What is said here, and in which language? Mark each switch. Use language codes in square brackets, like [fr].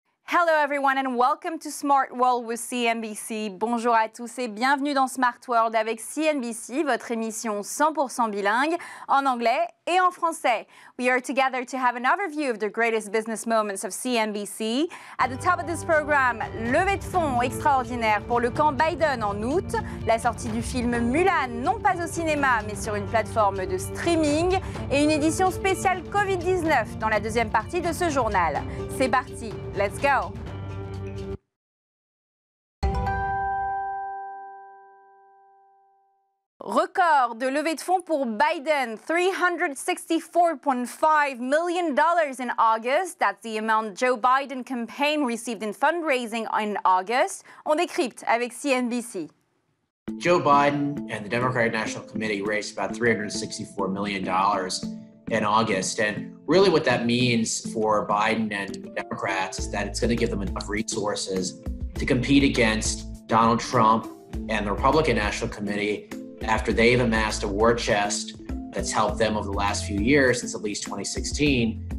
[en] Hello everyone and welcome to Smart World with CNBC. [fr] Bonjour à tous et bienvenue dans Smart World avec CNBC, votre émission 100% bilingue en anglais et en français. [en] We are together to have an overview of the greatest business moments of CNBC. At the top of this program, [fr] levée de fonds extraordinaire pour le camp Biden en août, la sortie du film Mulan non pas au cinéma mais sur une plateforme de streaming et une édition spéciale Covid-19 dans la deuxième partie de ce journal. C'est parti, [en] let's go! [fr] Record de levée de fonds pour Biden, $364.5 [en] million in August. That's the amount Joe Biden campaign received in fundraising in August. [fr] On décrypte avec CNBC. [en] Joe Biden and the Democratic National Committee raised about $364 million in August. And really what that means for Biden and Democrats is that it's going to give them enough resources to compete against Donald Trump and the Republican National Committee after they've amassed a war chest that's helped them over the last few years, since at least 2016.